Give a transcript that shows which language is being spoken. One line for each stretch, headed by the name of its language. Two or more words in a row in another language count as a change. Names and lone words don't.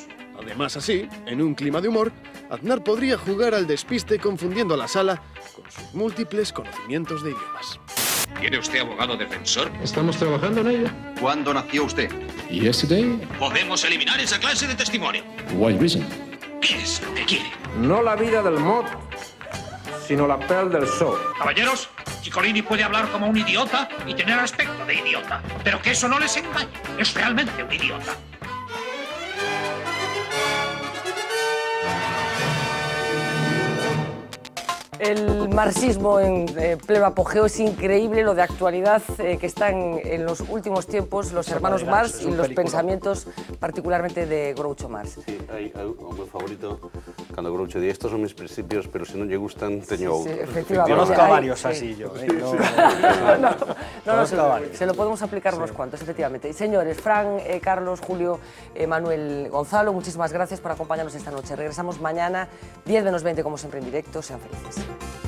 Spanish: Además, así, en un clima de humor, Aznar podría jugar al despiste confundiendo a la sala con sus múltiples conocimientos de idiomas. ¿Tiene usted abogado defensor? Estamos trabajando en ello. ¿Cuándo nació usted? Yesterday. Podemos eliminar esa clase de testimonio.
English: Why reason?
Spanish: ¿Qué es lo que quiere? No la vida del mod, sino la piel del sol. Caballeros, Ciccolini puede hablar como un idiota y tener aspecto de idiota, pero que eso no les engañe. Es realmente un idiota. El marxismo en pleno apogeo. Es increíble lo de actualidad que están en los últimos tiempos los hermanos Marx y los pensamientos particularmente de Groucho Marx.
Galician: Sí, hay un meu favorito cando Groucho di:
Spanish: estos son mis principios, pero si
Galician: non lle gustan, teño outros.
Spanish: Sí, efectivamente. Conozco a varios así yo. Se lo podemos aplicar unos cuantos, efectivamente. Y señores, Fran, Carlos, Julio, Manuel, Gonzalo, muchísimas gracias por acompañarnos esta noche. Regresamos mañana, 10 menos 20, como siempre, en directo. Sean felices.